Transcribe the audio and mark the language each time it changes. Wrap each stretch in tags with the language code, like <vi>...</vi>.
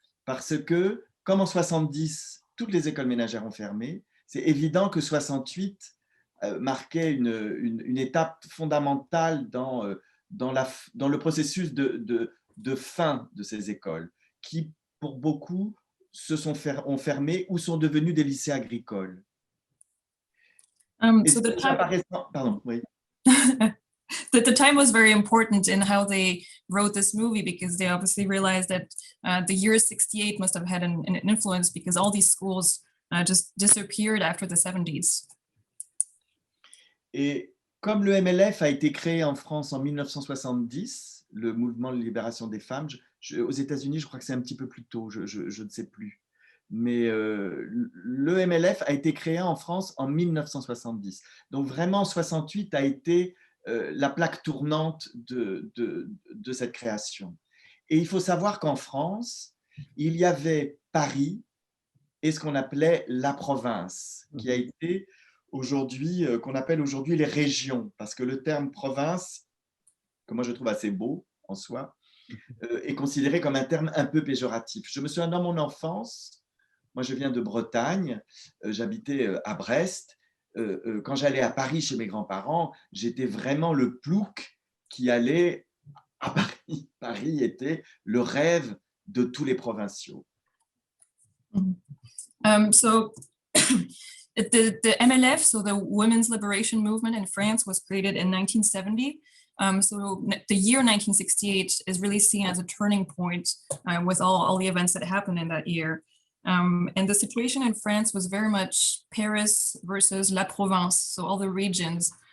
<fr>Parce que, comme en 70, toutes les écoles ménagères ont fermé, c'est évident que 68 marquait une étape fondamentale dans le processus de fin de ces écoles, qui, pour beaucoup, ont fermé ou sont devenus des lycées agricoles.</fr> <en>So</en> <fr>pardon, oui.</fr> <en>The time was very important in how they wrote this movie, because they obviously realized that the year 68 must have had an influence, because all these schools just disappeared after the 70s.</en> <fr>Et comme le MLF a été créé en France en 1970, le mouvement de libération des femmes, aux États-Unis, je crois que c'est un petit peu plus tôt, je ne sais plus. Mais le MLF a été créé en France en 1970. Donc vraiment, 68 a été la plaque tournante de cette création. Et il faut savoir qu'en France, il y avait Paris et ce qu'on appelait la province, qui a été aujourd'hui, qu'on appelle aujourd'hui les régions, parce que le terme province, que moi je trouve assez beau en soi, est considéré comme un terme un peu péjoratif. Je me souviens dans mon enfance, moi je viens de Bretagne, j'habitais à Brest, quand j'allais à Paris chez mes grands-parents, j'étais vraiment le plouc qui allait à Paris. Paris était le rêve de tous les provinciaux.</fr> <en>So the MLF, so the Women's Liberation Movement in France, was created in 1970. So the year 1968 is really seen as a turning point with all the events that happened in that year. And the situation in France was very much Paris versus La Provence, so all the regions.</en>